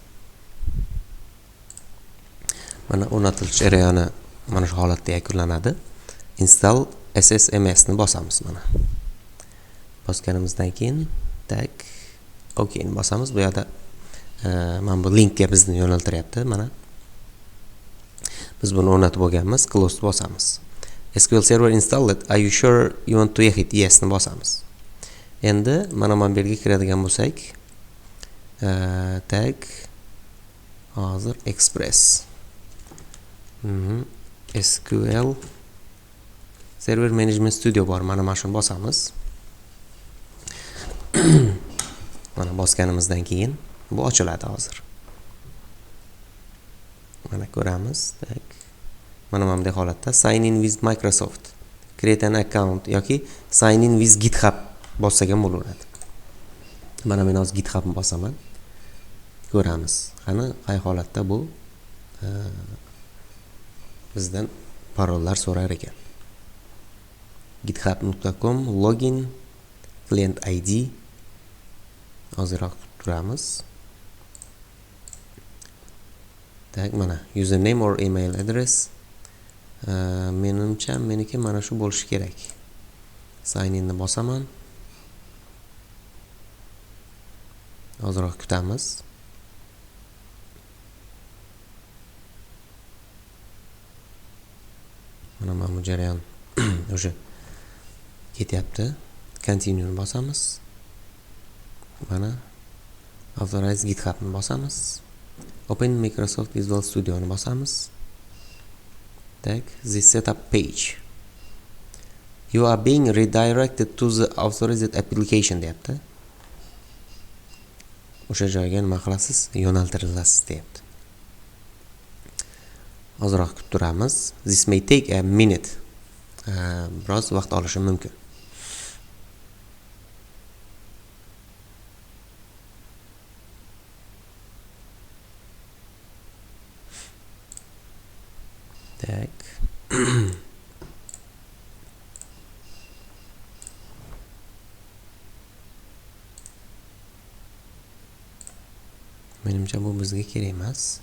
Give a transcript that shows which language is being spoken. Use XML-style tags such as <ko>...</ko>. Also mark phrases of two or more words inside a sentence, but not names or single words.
<uz>Mana o'rnatilish jarayoni mana shu holatda yakunlanadi. Install SSMS ni bosamiz mana. Bosganimizdan keyin tag OK ni bosamiz. Bu yerda mana bu linkga bizni yo'naltiryapti mana. Biz buni o'rnatib bo'lganmiz, close bosamiz.</uz> <en>SQL Server installed. Are you sure you want to exit?</en> <uz>Yes ni bosamiz. Endi mana bu yerga kiradigan bo'lsak, tag hozir Express. SQL Server Management Studio bor. Mana shuni bosamiz. Mana bosganimizdan keyin bu ochiladi hozir. Mana ko'ramiz. Tak. Mana bunday holatda</uz> <en>sign in with Microsoft, create an account</en> <uz>yoki</uz> <en>sign in with GitHub</en> <uz>bossak ham bo'laveradi. Mana men hozir GitHub ni bosaman. Ko'ramiz. Qani qay holatda bu bizdan parollar so'rar ekan. github.com</uz> <en>login client ID</en> <uz>hozirroq turamiz. Tak, mana</uz> <en>username or email address</en> <uz>menimcha meniki mana shu bo'lishi kerak.</uz> <en>Sign in</en> <uz>ni bosaman. Hozirroq kutamiz. Mana bu jarayon o'sha ketyapti. Continue ni bosamiz. Mana authorize GitHub ni bosamiz. Open Microsoft Visual Studio ni bosamiz. Tak,</uz> <en>this setup page. You are being redirected to the authorized application deyapti.</en> <uz>O'sha joyga nima qilasiz? Yo'naltirilasiz deyapti. Hozirroq kutib turamiz.</uz> <en>This may take a minute.</en> <uz>Biroz vaqt olishi mumkin. Tak. Menimcha bu bizga kerak emas.</uz>